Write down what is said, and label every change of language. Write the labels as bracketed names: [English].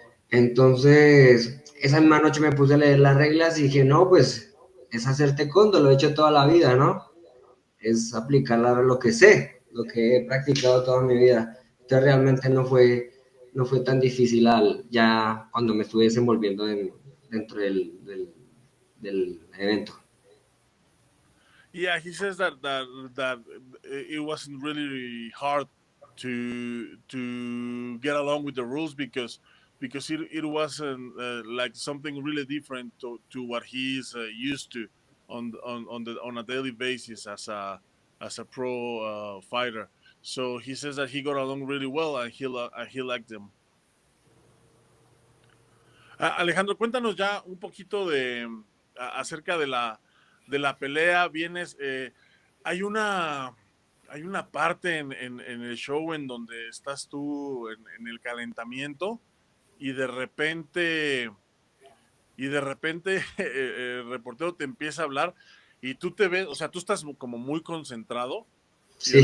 [Spanish] Entonces, esa misma noche me puse a leer las reglas y dije, no, pues es hacer taekwondo, lo he hecho toda la vida, ¿no? Es aplicar lo que sé, lo que he practicado toda mi vida. Entonces realmente no fue tan difícil ya cuando me estuve desenvolviendo dentro del evento. [English] Yeah, he says that it wasn't really hard to get along with the rules because it wasn't like something really different to what he's used to on a daily basis as a pro fighter. So he says that he got along really well, and he liked them. [Spanish] Alejandro, cuéntanos ya un poquito acerca de la pelea. Hay una, hay una parte en el show en donde estás tú en el calentamiento y de repente el reportero te empieza a hablar y tú te ves, o sea, tú estás como muy concentrado y de